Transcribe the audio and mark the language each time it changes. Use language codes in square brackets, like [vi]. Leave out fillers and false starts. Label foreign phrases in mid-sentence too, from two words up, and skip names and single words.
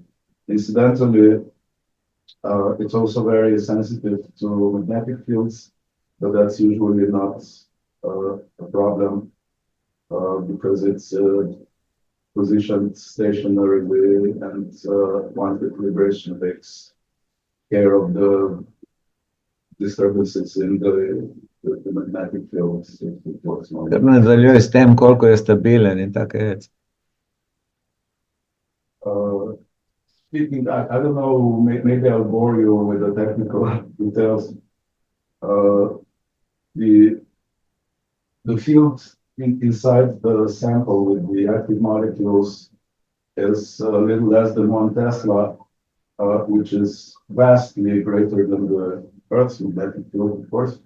[en] Incidentally, it's also very sensitive to magnetic fields, but that's usually not a problem because it's positioned stationarily, and once the calibration takes care of the disturbances in the magnetic fields, it works Kar normally. [sl] nadaljuje s tem, koliko je stabilen in take reči. [en] Speaking, I don't know, maybe I'll bore you with the technical details. The field inside the sample with the active molecules is a little less than 1 Tesla, which is vastly greater than the Earth's magnetic field, of course.